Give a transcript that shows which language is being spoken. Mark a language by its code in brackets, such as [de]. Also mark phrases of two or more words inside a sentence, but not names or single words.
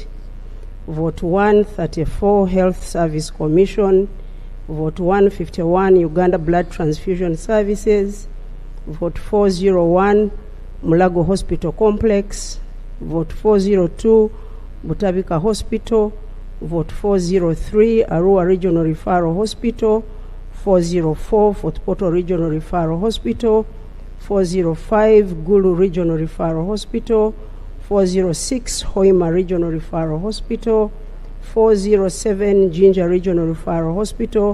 [en] Vote 134, Health Service Commission. Vote 151, Uganda Blood Transfusion Services. Vote 401, Mulago Hospital Complex. Vote 402, Butabika Hospital. Vote 403, Arua Regional Referral Hospital. 404, Fort Portal Regional Referral Hospital. 405, Gulu Regional Referral Hospital. 406, Hoima Regional Referral Hospital. 407, Jinja Regional Referral Hospital.